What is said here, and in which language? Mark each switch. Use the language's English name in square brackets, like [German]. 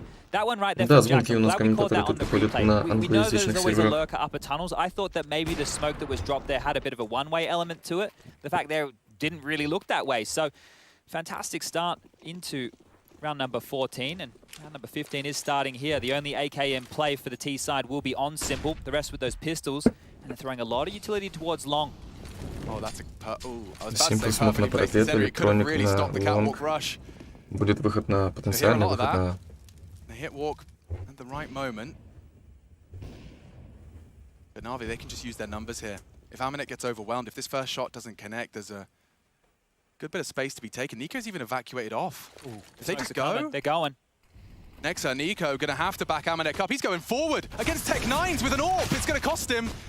[Russian] Да, звонки у нас комментаторы тут выходят на англоязычных серверах. [English] That maybe the smoke that was dropped there had a bit of a one-way element to it. The fact there didn't really look that way. So, fantastic start into round number 14, and round number 15 is starting here. The only AKM play for the T side will be on Simple. The rest with those pistols, and they're throwing a lot of utility towards long. Oh, that's a [Russian] Simple смог на парапет, электроник на лонг. Будет выход на потенциальный выход на... [English] Hit walk at the right moment. But Navi, they can just use their numbers here. If Aminet gets overwhelmed, if this first shot doesn't connect, there's a good bit of space to be taken. Nico's even evacuated off. If they just go... They're going. Nexa, Nico going to have to back Aminet up. He's going forward against Tech9s with an AWP. It's going to cost him.